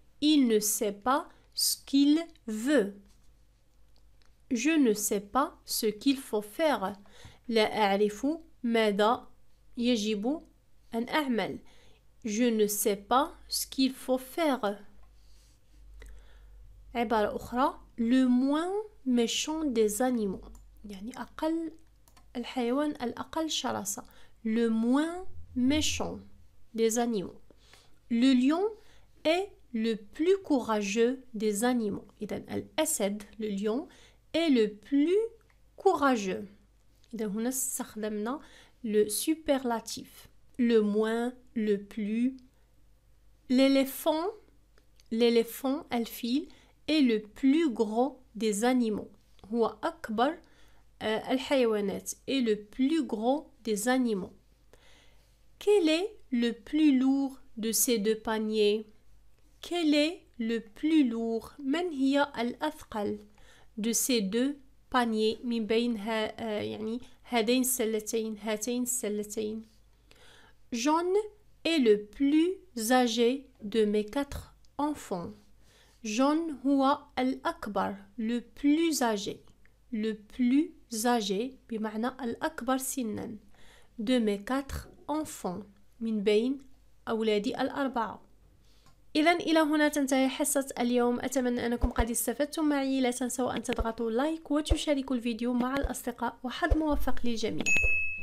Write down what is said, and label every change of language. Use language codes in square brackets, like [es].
[fr] Il ne sait pas ce qu'il veut. Je ne sais pas ce qu'il faut faire. [ar] لا أعرف ماذا يجب أن أعمل. [fr] Je ne sais pas ce qu'il faut faire. [ar] عبارة أخرى. [fr] Le moins méchant des animaux. [ar] يعني أقل الحيوان الأقل شراسة. [fr] Le moins méchant des animaux. Le lion est le plus courageux des animaux. [ar] إذن الأسد, [fr] le lion, est le plus courageux. [ar] إذن هنا استخدمنا le superlatif. [fr] Le moins, le plus. L'éléphant, [ar] الفيل, [fr] est le plus gros des animaux. [ar] هو أكبر الحيوانات, [fr] est le plus gros des animaux. Quel est le plus lourd de ces deux paniers? Quel est le plus lourd? [ar] من هي الأثقل [fr] de ces deux paniers [ar] من بين يعني هذين السلتين، هاتين السلتين. [fr] John est le plus âgé de mes 4 enfants. [ar] John هو الأكبر، [fr] le plus âgé. le plus âgé [ar] بمعنى الأكبر سنا. [fr] de mes 4 enfants [ar] من بين أولادي الأربعة. إذن إلى هنا تنتهي حصة اليوم. أتمنى أنكم قد استفدتم معي. لا تنسوا أن تضغطوا لايك وتشاركوا الفيديو مع الأصدقاء، وحظ موفق للجميع.